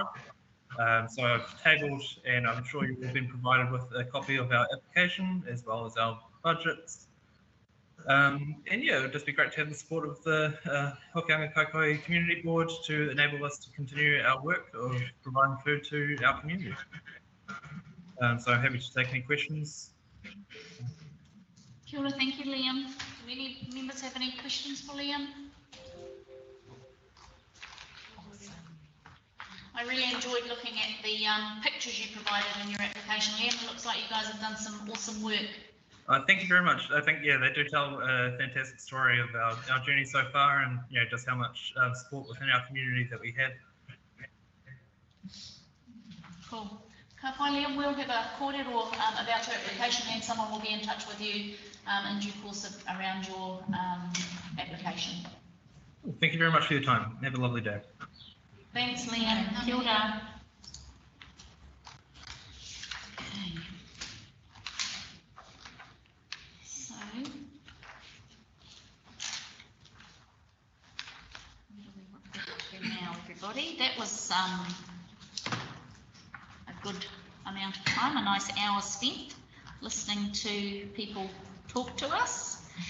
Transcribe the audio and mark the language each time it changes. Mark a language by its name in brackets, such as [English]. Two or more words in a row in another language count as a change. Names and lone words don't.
[English] So I've tabled, and I'm sure you will have been provided with a copy of our application as well as our budgets. And it would just be great to have the support of the Hokianga Kaikohe Community Board to enable us to continue our work of providing food to our community. So I'm happy to take any questions. [Māori] Kia ora, [English] thank you, Liam. Do any members have any questions for Liam? I really enjoyed looking at the pictures you provided in your application, Liam. It looks like you guys have done some awesome work. Thank you very much. I think, they do tell a fantastic story of our journey so far, and just how much support within our community that we have. Cool. [Māori] Ka pai, Liam, [English] we'll have a kōrero about your application, and someone will be in touch with you in due course around your application. Thank you very much for your time. Have a lovely day. Thanks, [Māori] Liam. Kia ora. [English] Okay. So, what do we want to do now, everybody? That was a good amount of time, a nice hour spent listening to people talk to us.